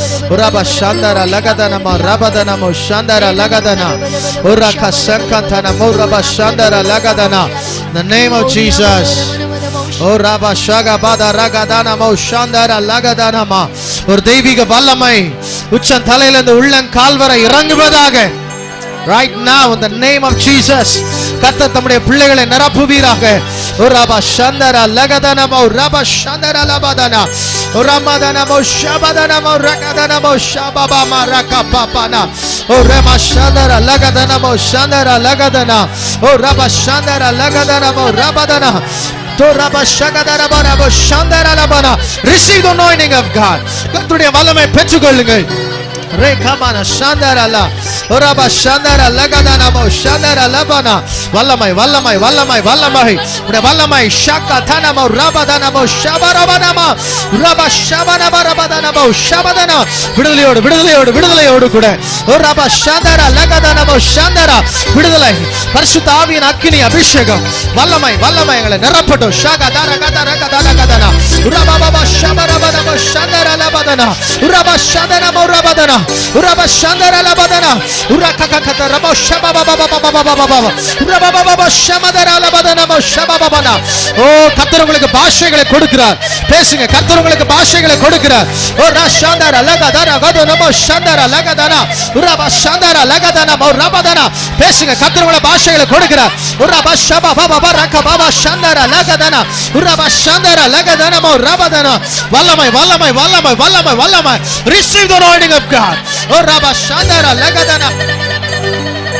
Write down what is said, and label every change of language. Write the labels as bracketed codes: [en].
[en] Uraba Shandara Lagadana ma Rabadana mo Shandara Lagadana. Uraka Sankantana mo Raba Shandara Lagadana. In the name of Jesus. Oh Rabba Shaga Bada Ragadana mo Shandara Lagadana ma. [ta] ஒரு தெய்வீக வல்லமை உச்சன் தலையிலிருந்து உள்ளங்கால் வரை இறங்குவதாக. [en] Right now in the name of Jesus. [ta] கர்த்தர் தம்முடைய பிள்ளைகளை நிரப்புவீராக. ஓ ரபா ஷந்தரா லகதனமோ ரபா ஷந்தரா லபதனா ஓ ரமதனமோ ஷபதனமோ ரகதனமோ ஷபபமா ரகபபனா ஓ ரமா ஷந்தரா லகதனமோ ஷந்தரா லகதனா ஓ ரபா ஷந்தரா லகதனமோ ரபதனா to raba shagadara barabo shandara labana. [en] Receive the anointing of God. [ta] கர்த்தருடைய வல்லமை பெற்றுக்கொள்ளுங்கள். Rekamana Shandara la Uraba Shandara Lagadana mo Shandara Labana. Vallamai Vallamai Vallamai Vallamai Vallamai Shaka Tanamo Rabadana mo Shabarabana ma Raba Shabana Barabadana mo Shabadana. விடுதலையோடு விடுதலையோடு விடுதலையோடு கூட Uraba Shandara Lagadana mo Shandara. விடுதலை பரிசுத்த ஆவியின் அக்கினி அபிஷேகம் வல்லமை வல்லமை எங்களை நிரப்பட்டும். Shagadara Gadara Gadara Gadana Uraba Baba Shabarabana mo Shandara Labadana Uraba Shandara mo Rabadana Uraba Shandara Labadana Urakakakata Rabo Shabababababababababa Urababababa Shamadara Labadana mo Shabababana. ஓ கர்த்தர் உங்களுக்கு பாஷைகளை கொடுக்கிறார். பேசுங்க. கர்த்தர் உங்களுக்கு பாஷைகளை கொடுக்கிறார். ஓ ரஷாந்தர லகதர கதன mo Shandara Lagadana Uraba Shandara Lagadana mo Rabadana. பேசுங்க. கர்த்தர் உங்களுக்கு பாஷைகளை கொடுக்கிறார். Uraba Shababababa Rakababa Shandara Lagadana Uraba Shandara Lagadana mo Rabadana. வல்லமை வல்லமை வல்லமை வல்லமை வல்லமை. [en] Receive the anointing of God. Oh Rabba Shandara Lagadana.